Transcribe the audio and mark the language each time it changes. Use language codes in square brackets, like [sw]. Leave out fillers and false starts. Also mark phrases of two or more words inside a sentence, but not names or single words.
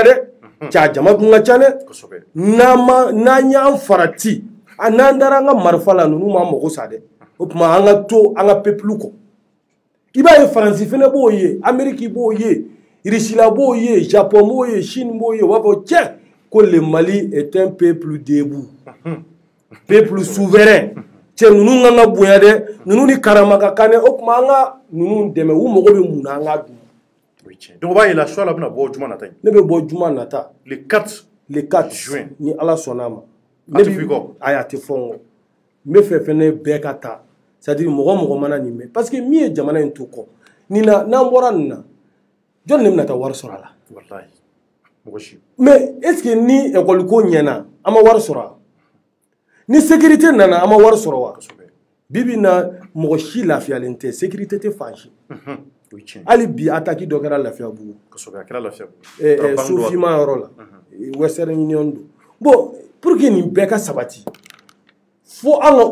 [bm] dɛ cɛ jama dun ka ca dɛ n'an y'an farati n'an dara an ka marifa la ninnu ma mago sa dɛ o tuma an ka to an ka peuple kɔ i b'a ye faransi fana b'o ye ameriki b'o ye irisila b'o ye japon b'o ye chine b'o ye u b'a fɔ tiɲɛ ko [fr] le mali est un peuple debout peuple souverain [bm] cɛ ninnu kan ka bonya dɛ ninnu ni karama ka kan dɛ o tuma an ka ninnu dɛmɛ u mago bɛ mun na an k'a dun donc o b'a yira choix la bɛna bɔ juma nata ne bɛ bɔ juma nata [fr] le 4 [bm] juin ni ala sɔnna ma ne bɛ ayi a tɛ fɔ n kɔ n bɛ fɛ fɛnɛ bɛɛ ka taa [fr] c'est à dire [bm] mɔgɔ mana nin mɛn parce que min ye jamana in to kɔ nin na n'an bɔra nin na jɔn de bɛna taa wari sɔrɔ a la wallahi mɔgɔ si [fr] mais est ce que [bm] ni école ko ɲɛna an ma wari sɔrɔ ni sécurité nana an ma wari sɔrɔ wa bibi na mɔgɔ si lafiyalen tɛ sécurité tɛ fan si hali bi attaque dɔ kɛra Lafiyabugu Sofima yɔrɔ la Western Union don [fr] bon pour que [bm] nin bɛɛ ka sabati fo an ka